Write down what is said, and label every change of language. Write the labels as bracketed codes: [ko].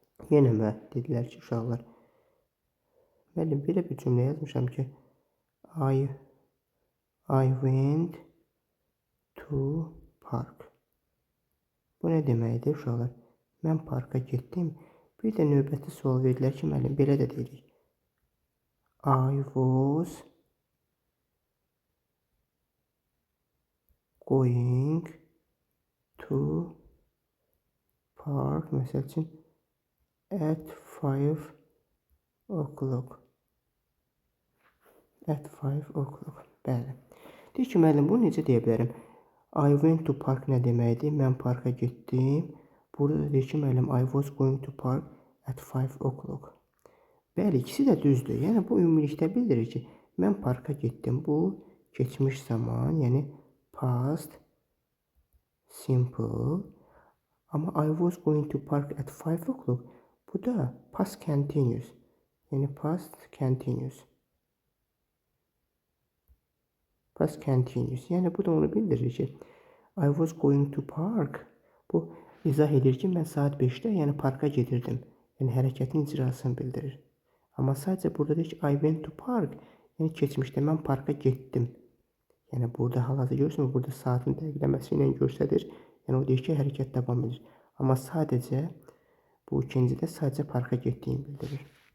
[az] Yenə dedilər ki, uşaqlar, müəllim, belə bir cümlə yazmışam ki, [en] I went to park. [az] Bu nə deməkdir uşaqlar? Mən parka getdim. Bir də növbəti sual verdilər ki, müəllim, belə də dedik. [en] I was going to park, [az] məsəl üçün, [en] at 5 o'clock. At 5 o'clock. [az] Bəli. Deyir ki, müəllim, bunu necə deyə bilərəm? [en] I went to park [az] nə deməkdir? Mən parka getdim. Burada da deyir ki, müəllim, [en] I was going to park at 5 o'clock. [az] Bəli, ikisi də düzdür. Yəni, bu ümumilikdə bildirir ki, mən parka getdim. Bu, keçmiş zaman, yəni past simple. [en] Amma I was going to park at 5 o'clock. [az] Bu da [en] past continuous. [az] Yəni past continuous. [en] Past continuous. [az] Yəni bu da onu bildirir ki, [en] I was going to park. [az] Bu izah edir ki, mən saat 5-də, yəni parka gedirdim. Yəni hərəkətin icrasını bildirir. Amma sadəcə burada deyir ki, [en] I went to park. [az] Yəni keçmişdə mən parka getdim. Yəni burada hal-hazırda görürsünüz, burada saatın dəqiqləməsi ilə göstərir. Yəni o deyir ki, hərəkət davam edir. Amma sadəcə bu ikincidə sadəcə parka getdiyini bildirir.